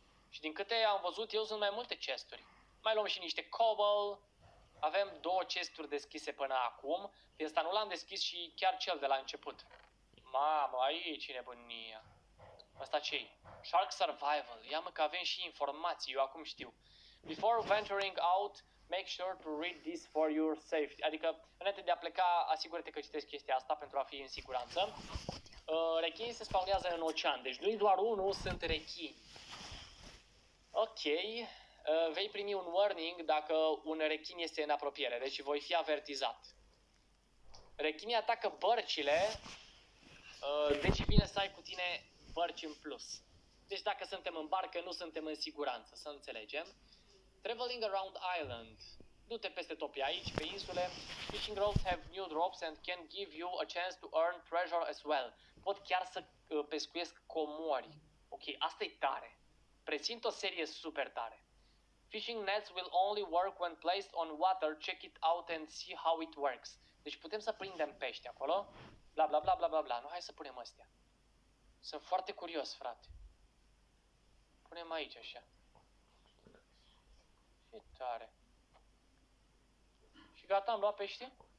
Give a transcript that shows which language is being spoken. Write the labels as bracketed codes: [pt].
[ro] Și din câte am văzut eu, sunt mai multe chesturi. Mai luăm și niște cobble. Avem 2 chesturi deschise până acum. Pe ăsta nu l-am deschis și chiar cel de la început. Mamă, aici e nebunia. Asta ce-i? Shark Survival. Ia mă că avem și informații, eu acum știu. [en] Before venturing out, make sure to read this for your safety. [ro] Adică, înainte de a pleca, asigură-te că citești chestia asta pentru a fi în siguranță. Rechinii se spawnează în ocean, deci nu-i doar unul, sunt rechini. Ok, vei primi un warning dacă un rechin este în apropiere, deci voi fi avertizat. Rechinii atacă bărcile, deci e bine să ai cu tine bărci în plus. Deci dacă suntem în barcă, nu suntem în siguranță, să înțelegem. [en] Traveling around island. [ro] Du-te peste tot pe aici, pe insule. [en] Fishing rods have new drops and can give you a chance to earn treasure as well. [ro] Pot chiar să pescuiesc comori. Ok, asta e tare. Presimt o serie super tare. [en] Fishing nets will only work when placed on water. Check it out and see how it works. [ro] Deci putem să prindem pești acolo. Bla bla bla bla bla bla. Nu, hai să punem astea. Sunt foarte curios, frate. Punem aici așa. Ce tare. Și gata, am luat pește?